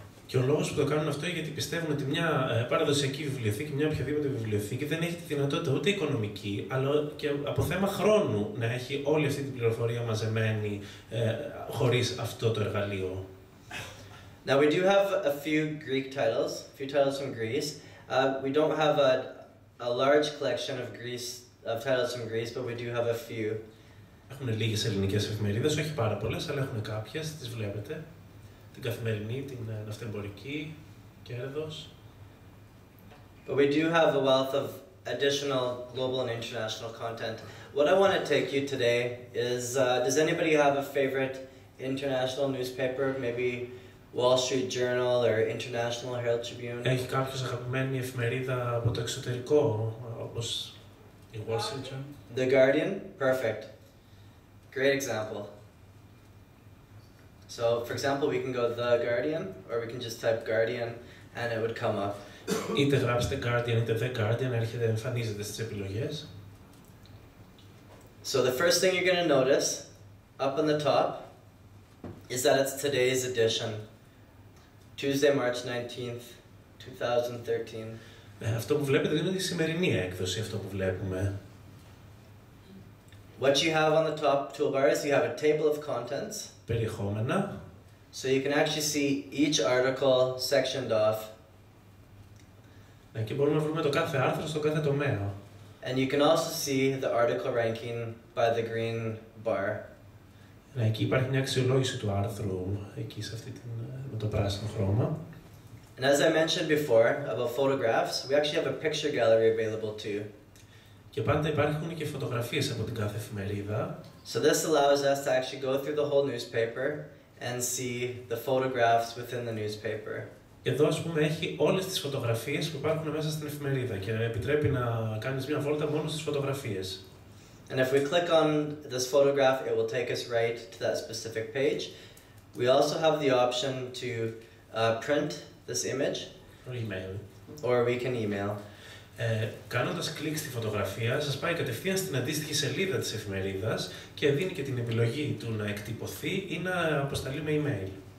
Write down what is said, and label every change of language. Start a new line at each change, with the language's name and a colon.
Greek: Και ο λόγος που το κάνουν αυτό είναι γιατί πιστεύουν ότι μια παραδοσιακή βιβλιοθήκη, μια οποιαδήποτε βιβλιοθήκη δεν έχει τη δυνατότητα ούτε οικονομική, αλλά και από θέμα χρόνου να έχει όλη αυτή την πληροφορία μαζεμένη χωρίς αυτό το εργαλείο.
English: Now we do have a few Greek titles, from Greece. We don't have a large collection of titles from Greece, but we do have a few.
Greek: Έχουν λίγες ελληνικές εφημερίδες, όχι πάρα πολλές, αλλά έχουν κάποιες, τις βλέπετε. Την Καθημερινή, την Ναυτεμπορική, Κέρδος.
English: But we do have a wealth of additional global and international content. What I want to take you today is, does anybody have a favorite international newspaper? Maybe Wall Street Journal or International Herald Tribune?
Greek: Έχει κάποιος αγαπημένη εφημερίδα από το εξωτερικό, όπως η Wall Street Journal?
English: The Guardian? Perfect. Great example. So, for example, we can go The Guardian, or we can just type Guardian, and it would come up.
Greek: Είτε γράψετε Guardian είτε The Guardian, εμφανίζεται στις επιλογές.
English: So the first thing you're going to notice, up on the top, is that it's today's edition. Tuesday, March 19th, 2013.
Greek: Αυτό που βλέπετε είναι η σημερινή έκδοση, αυτό που βλέπουμε.
English: What you have on the top toolbar is you have a table of contents.
Greek: Περιεχόμενα.
English: So you can actually see each article sectioned off.
Greek: Και μπορούμε να βρούμε το κάθε άρθρο στο κάθε τομέα.
English: And you can also see the article ranking by the green bar.
Greek: Εκεί υπάρχει μια αξιολόγηση του άρθρου, εκεί σε αυτή με το πράσινο χρώμα.
English: And as I mentioned before about photographs, we actually have a picture gallery available too.
Greek: Και πάντα υπάρχουν και φωτογραφίες από την κάθε εφημερίδα.
English: So this allows us to actually go through the whole newspaper and see the photographs within the newspaper.
Greek: Εδώ, ας πούμε, έχει όλες τις φωτογραφίες που υπάρχουν μέσα στην εφημερίδα και επιτρέπει να κάνεις μια βόλτα μόνο στις φωτογραφίες.
English: And if we click on this photograph, it will take us right to that specific page. We also have the option to print this image. Or email. Or we can email.
Greek: Κάνοντας κλικ στη φωτογραφία, σας πάει κατευθείαν στην αντίστοιχη σελίδα της εφημερίδας και δίνει και την επιλογή του να εκτυπωθεί ή να αποσταλεί με email.